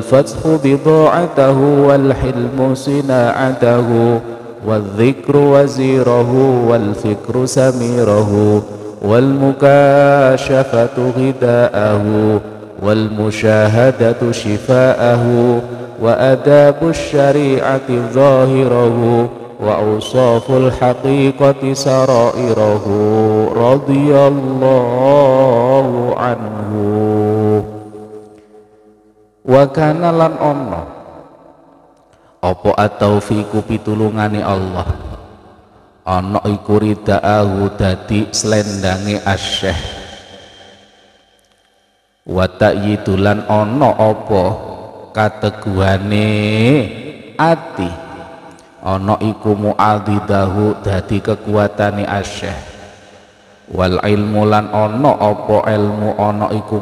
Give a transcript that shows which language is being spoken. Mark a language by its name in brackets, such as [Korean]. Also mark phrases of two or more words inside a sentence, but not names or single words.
[Arabic] فتحه بضاعته والحلم صناعته والذكر وزيره والفكر سميره والمكاشفة غذاؤه والمشاهدة شفاؤه وأدب الشريعة ظاهره وأوصاف الحقيقة سرائره رضي الله عنه. وكان [Javanese] lan ono apa at-taufiqu pitulungane Allah, ana iku ridaahu dadi slendange asyekh, wa ta'yidulan ana apa kateguhane ati, ana iku mu'adidahu dadi kekuatane asyekh, [Arabic] والعلم [Javanese] lan ana apa ilmu ana iku